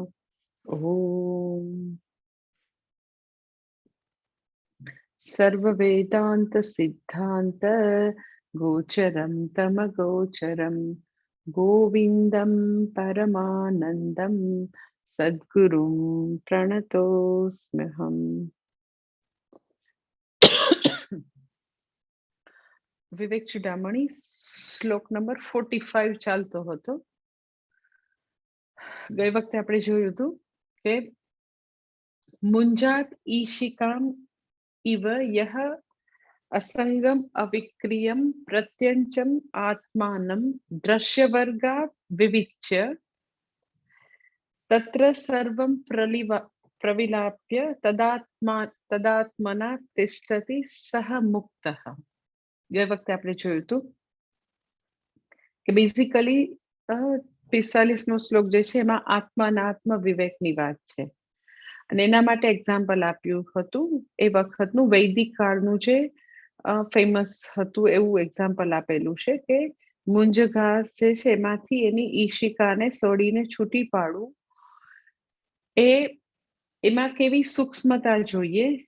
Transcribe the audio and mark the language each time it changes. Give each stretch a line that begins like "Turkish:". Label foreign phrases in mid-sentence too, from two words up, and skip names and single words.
Sanskrit: ॐ सर्ववेदान्तसिद्धान्त गोचरं तमगोचरं गोविन्दं परमानन्दं सद्गुरुं प्रणतोऽस्म्यहम्।
Gujarati: વિવેક ચુડામણી શ્લોક નંબર 45 ચાલતો હતો. ગઈ વખતે આપણે જોયું હતું કે
Sanskrit: मुंजात ईशिकाम इव यह असंगम अविक्रियम प्रत्यंचम आत्मानं दृश्यवर्गात् विविच्य तत्र सर्वं प्रविलाप्य तदात्मना तिष्ठति सह मुक्तः.
Hindi: गए वक्त आपने
Gujarati: જોયું હતું કે બેઝિકલી 45નો શ્લોક જે છે એમાં આત્મા અને આત્મ વિવેકની વાત છે અને એના માટે એક્ઝામ્પલ આપ્યું હતું. એ વખતનું વૈદિક કાળનું જે ફેમસ હતું એવું એક્ઝામ્પલ આપેલું છે કે મુંજ ઘાસ જે છે એમાંથી એની ઈશિકાને સળીને છૂટી પાડવું એમાં કેવી સૂક્ષ્મતા જોઈએ.